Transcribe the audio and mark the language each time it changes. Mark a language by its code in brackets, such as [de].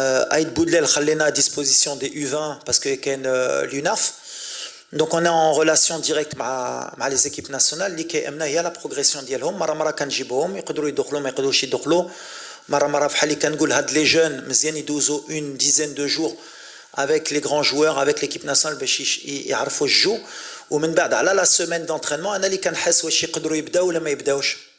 [fr] Aïd Boudlel khallena à disposition des U20 parce qu'il y a l'UNAF. Donc on est en relation directe avec les équipes nationales. Il y a la progression ديالهم. [ar] مرة كنجيبوهم يقدروا يدخلوا ما يقدروش يدخلوا. مرة بحال اللي كنقول هاد [fr] les jeunes [ar] مزيان يدوزوا [fr] une dizaine de jours avec les grands joueurs, avec l'équipe nationale [ar] باش يعرفوا الجو. ومن بعد على [fr] la semaine d'entraînement [ar] أنا اللي كنحس واش يقدروا يبداو ولا ما يبداوش.